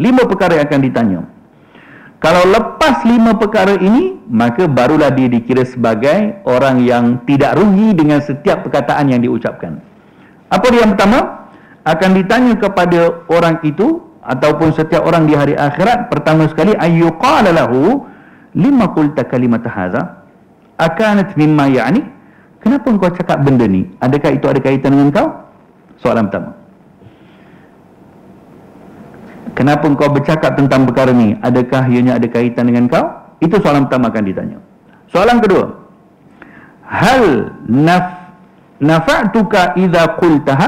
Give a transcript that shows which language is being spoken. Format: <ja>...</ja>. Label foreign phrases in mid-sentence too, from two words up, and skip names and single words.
<ms>5 perkara yang akan ditanya. Kalau lepas 5 perkara ini, maka barulah dia dikira sebagai orang yang tidak rugi dengan setiap perkataan yang diucapkan. Apa dia yang pertama? Akan ditanya kepada orang itu ataupun setiap orang di hari akhirat, pertama sekali,</ms> <ar>أي يقال له لم قلت كلمة هذه أكانت مما يعني,</ar> <ms>kenapa engkau cakap benda ni? Adakah itu ada kaitan dengan kau? Soalan pertama. Kenapa engkau bercakap tentang perkara ni? Adakah ianya ada kaitan dengan kau? Itu soalan pertama akan ditanya. Soalan kedua,</ms> <ar>هل نفعتك إذا قلتها?</ar>